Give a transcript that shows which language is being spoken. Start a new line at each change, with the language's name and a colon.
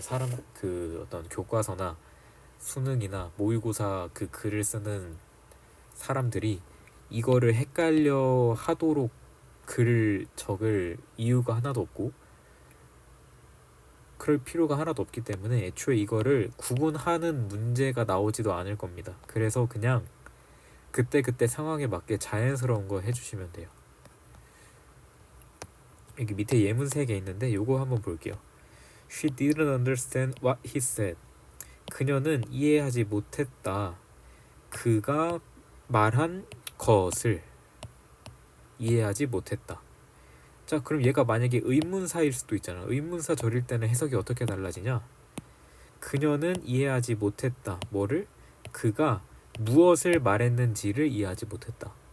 Korean: 사람 그 어떤 교과서나 수능이나 모의고사 그 글을 쓰는 사람들이 이거를 헷갈려 하도록 글을 적을 이유가 하나도 없고 그럴 필요가 하나도 없기 때문에 애초에 이거를 구분하는 문제가 나오지도 않을 겁니다. 그래서 그냥 그때그때 상황에 맞게 자연스러운 거 해주시면 돼요. 여기 밑에 예문 3개 있는데 요거 한번 볼게요.
English: She didn't understand what he said.
Korean: 그녀는 이해하지 못했다. 그가 말한 것을 이해하지 못했다. 자, 그럼 얘가 만약에 의문사일 수도 있잖아. 의문사 절일 때는 해석이 어떻게 달라지냐? 그녀는 이해하지 못했다. 뭐를? 그가 무엇을 말했는지를 이해하지 못했다.